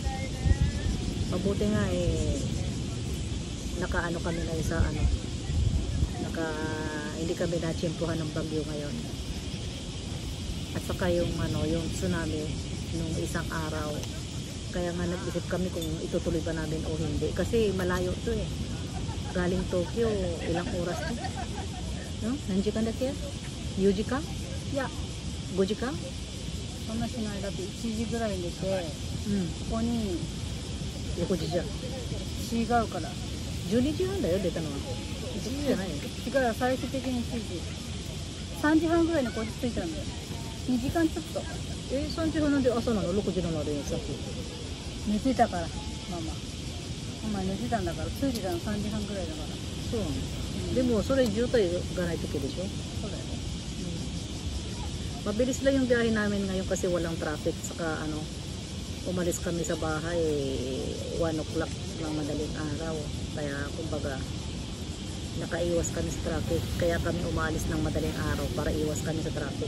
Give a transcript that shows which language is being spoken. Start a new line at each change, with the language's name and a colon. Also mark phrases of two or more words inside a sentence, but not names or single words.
Filipino: Mabuti nga nakaano kami na isa hindi kami natsyempohan ng bagyo ngayon. At saka yung tsunami nung isang araw. Kaya nga nag-isip kami kung itutuloy ba namin o hindi. Kasi malayo to eh. Galing Tokyo, ilang oras to? No? Nandiyan ka kaya? 4 時間?
Japanese: いや、 5時間? そんなしない。だって1時ぐらいに出て、ここに横時じゃん。違うから。 12時半だよ、出たのは。1時じゃないよ。違う、最終的に7時。3時半ぐらいにこっち着いたんだよ。2時間ちょっと。 3時半なんで朝なの？6時なのでさっき。寝てたから、ママ寝てたんだから、着いてたの3時半ぐらいだから。そうなの。でもそれ渋滞がない時でしょ？そうだよね。
Filipino: Mabilis lang yung biyahe namin ngayon kasi walang traffic. Saka umalis kami sa bahay 1 o'clock ng madaling araw. Kaya kumbaga nakaiwas kami sa traffic. Kaya kami umalis ng madaling araw para iwas kami sa traffic.